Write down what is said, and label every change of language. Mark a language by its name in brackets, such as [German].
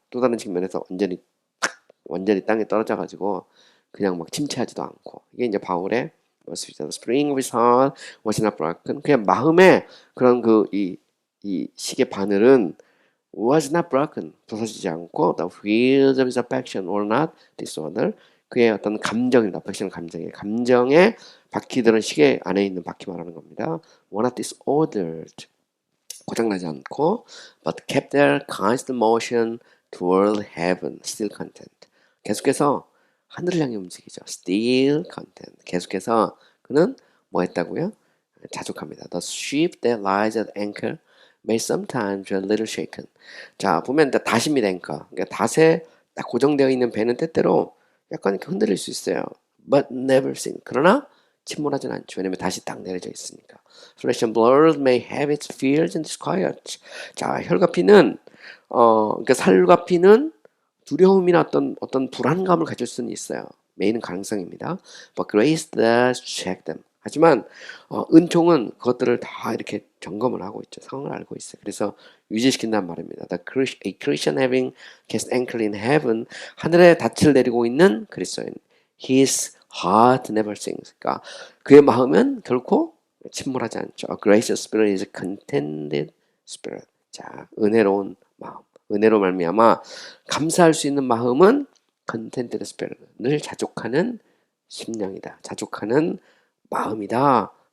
[Korean] 또 다른 측면에서 완전히 땅에 떨어져 가지고 그냥 막 침체하지도 않고 이게 이제 바울의 모습이잖아. [English] Spring of his heart was not broken. [Korean] 그냥 마음에 그런 이 시계 바늘은 [English] was not broken. [Korean] 부서지지 않고 [English] the wheels of his affection were not disordered. [Korean] 그의 어떤 감정입니다. affection 감정의 바퀴들은 시계 안에 있는 바퀴 말하는 겁니다. [English] were not disordered. [Korean] 고장나지 않고 [English] but kept their constant motion toward heaven, still content. [Korean] 계속해서 하늘을 향해 움직이죠. [English] Still content. [Korean] 계속해서 그는 뭐 했다고요? 자족합니다. [English] The ship that lies at anchor may sometimes be a little shaken. [Korean] 자, 보면 닷입니다, anchor. 그러니까 닷에 딱 고정되어 있는 배는 때때로 약간 이렇게 흔들릴 수 있어요. [English] But never sink. [Korean] 그러나 침몰하진 않죠. 왜냐면 닷이 딱 내려져 있으니까. [English] Flesh and blood may have its fears and disquiet. [Korean] 자, 혈과 피는 그러니까 살과 피는 두려움이나 어떤 불안감을 가질 수는 있어요. 메인은 가능성입니다. [English] But grace does check them. [Korean] 하지만 은총은 그것들을 다 이렇게 점검을 하고 있죠. 상황을 알고 있어요. 그래서 유지시킨다는 말입니다. [English] A Christian having cast anchor in heaven, [Korean] 하늘에 닻을 내리고 있는 그리스도인. [English] His heart never sinks. [Korean] 그러니까 그의 마음은 결코 침몰하지 않죠. [English] A gracious spirit is a contented spirit. [Korean] 자, 은혜로운 마음. 은혜로 말미암아 감사할 수 있는 마음은 [English] contented spirit. [Korean] 늘 자족하는 심령이다. 자족하는 마음이다.